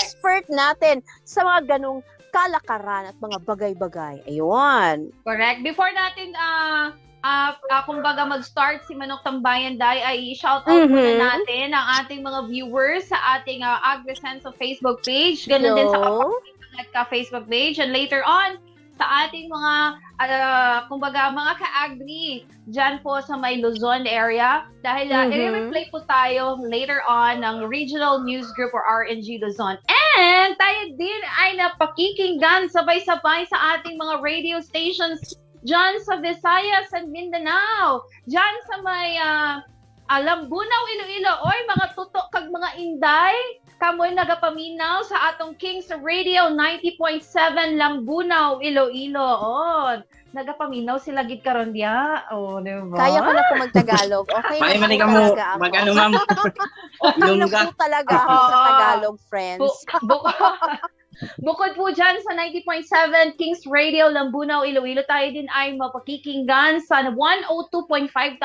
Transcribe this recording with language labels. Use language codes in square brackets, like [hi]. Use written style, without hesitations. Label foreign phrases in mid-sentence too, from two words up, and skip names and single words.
[tl] expert natin sa mga ganong kalakaran at mga bagay-bagay. Ayun. correct. Before natin kumbaga mag-start si Manok Tambayan Day, ay i-shoutout muna natin ang ating mga viewers sa ating Agrisenso Facebook page. Ganun din sa Hello? Facebook page. [en] And later on, [tl] sa ating mga, kumbaga, mga ka-agri dyan po sa may Luzon area. Dahil i-replay po tayo [en] later on [tl] ng Regional News Group or RNG Luzon. And tayo din ay napakikinggan sabay-sabay sa ating mga radio stations dyan sa Visayas and Mindanao. Dyan sa may Lambunaw, Iloilo. [hil] Oy, mga tutok kag mga inday. Kamoy nagapaminaw sa atong King's Radio 90.7 Lambunaw, Iloilo. Oh, nagapaminaw sila gid karon diya. [tl] Oh, diba? Kaya ko na po mag-Tagalog. Okay May na mali po ka mo, talaga ako. mag-ano, ma'am. Okay na Ilongga. po talaga ako sa Oo. Tagalog, friends. Bukod po dyan sa 90.7 King's Radio, Lambunaw, Iloilo, tayo din ay mapakikinggan sa 102.5.